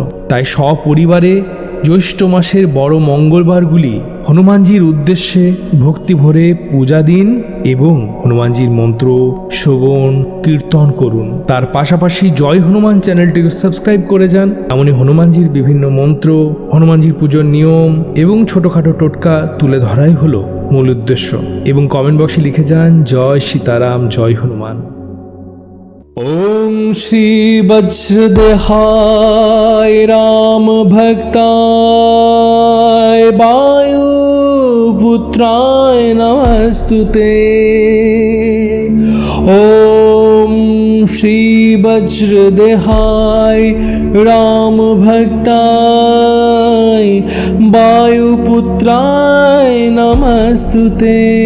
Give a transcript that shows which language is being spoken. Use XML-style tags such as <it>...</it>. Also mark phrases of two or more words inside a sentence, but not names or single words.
<bn>তাই সপরিবারে জ্যৈষ্ঠ মাসের বড় মঙ্গলবারগুলি হনুমানজির উদ্দেশ্যে ভক্তি ভরে পূজা দিন এবং হনুমানজির মন্ত্র শ্রবণ কীর্তন করুন। তার পাশাপাশি জয় হনুমান চ্যানেলটিকে সাবস্ক্রাইব করে যান। এমনই হনুমানজির বিভিন্ন মন্ত্র, হনুমানজির পুজোর নিয়ম এবং ছোটখাটো টোটকা তুলে ধরাই হলো মূল উদ্দেশ্য। এবং কমেন্ট বক্সে লিখে যান জয় সীতারাম, জয় হনুমান।</bn> <sa>ओम श्री वज्रदेहाय राम भक्ताय वायुपुत्राय नमस्तुते। ओम श्री वज्रदेहाय राम भक्ताय वायुपुत्राय नमस्तुते।</sa>